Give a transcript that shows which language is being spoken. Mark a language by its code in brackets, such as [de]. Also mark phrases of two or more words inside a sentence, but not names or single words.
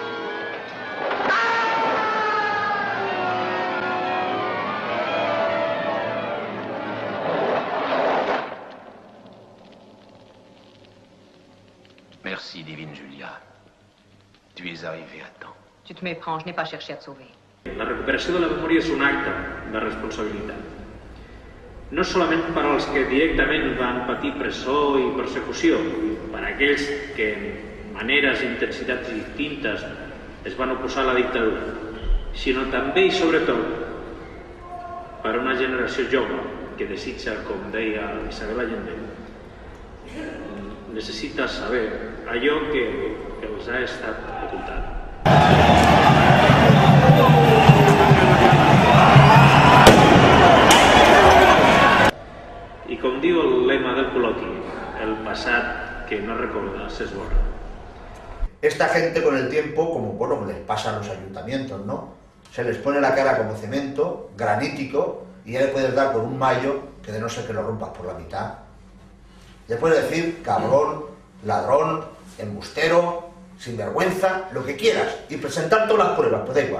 [fr] Merci, divine Julia. Tu es arrivée à temps. Tu te méprends, je n'ai pas cherché à te sauver. [ca] La recuperació de la memòria és un acte de responsabilitat. No solament per als que directament van patir presó i persecució, per a aquells que en maneres i intensitats distintes es van oposar a la dictadura, sinó també i sobretot per a una generació jove que desitja, com deia Isabel Allende, necessita saber allò que els ha estat ocultat. I com diu el lema del col·loqui, el passat que no recordas es borra. [es] Esta gente con el tiempo, como bueno, les pasa a los ayuntamientos, ¿no? Se les pone la cara como cemento, granítico, y ya le puedes dar con un mayo que de no ser que lo rompas por la mitad. Le puedes decir cabrón, ladrón, embustero, sinvergüenza, lo que quieras, y presentar todas las pruebas, pues da igual.